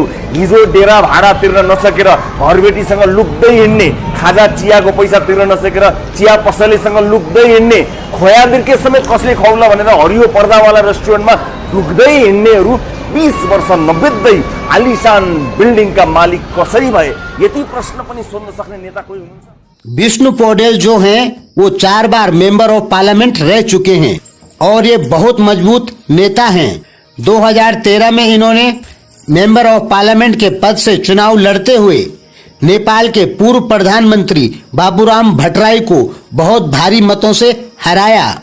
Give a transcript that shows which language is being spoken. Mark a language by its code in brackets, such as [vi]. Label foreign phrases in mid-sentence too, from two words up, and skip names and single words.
[ne] हिजो डेरा भाडा तिर्न नसकेर घरबेटीसँग लुक्दै हिँड्ने, खाजा चियाको पैसा तिर्न नसकेर चिया पसलेसँग लुक्दै हिँड्ने, खोया बिर्के समेत कसले खुवाउला भनेर हरियो पर्दावाला रेस्टुरेन्टमा ढुक्दै हिँड्नेहरू 20 वर्ष नबित्दै आलिशान बिल्डिङका मालिक कसरी भए। यति प्रश्न पनि सोध्न सक्ने नेता कोही हुनुहुन्छ? [hi] विष्णु पौड्याल जो हैं वो 4 बार [en] member of parliament [hi] रह चुके हैं और ये बहुत मजबूत नेता हैं। 2013 में इन्होंने [en] member of parliament [hi] के पद से चुनाव लड़ते हुए नेपाल के पूर्व प्रधानमंत्री बाबूराम भट्टराई को बहुत भारी मतों से हराया।